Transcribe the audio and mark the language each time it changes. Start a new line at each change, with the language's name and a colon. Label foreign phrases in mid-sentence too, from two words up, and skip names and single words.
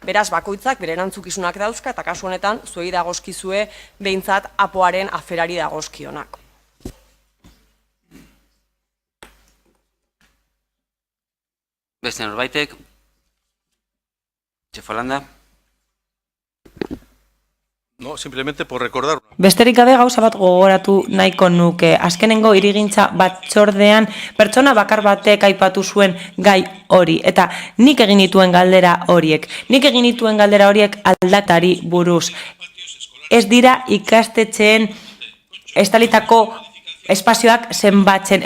Basque: Beraz, bakoitzak bere erantzukizunak dauzka eta kasu honetan zuei dagozkizue behintzat apoaren aferari dagozkionak. Beste norbaitek? Txefalanda?
Spanish: No, simplemente por recordar.
Basque: Besterik gabe gauza bat gogoratu nahiko nuke. Azkenengo hirigintza batzordean pertsona bakar batek aipatu zuen gai hori. Eta nik egin dituen galdera horiek. Nik egin dituen galdera horiek aldaketari buruz. Ez dira ikastetxeen estalitako espazioak zenbatzen.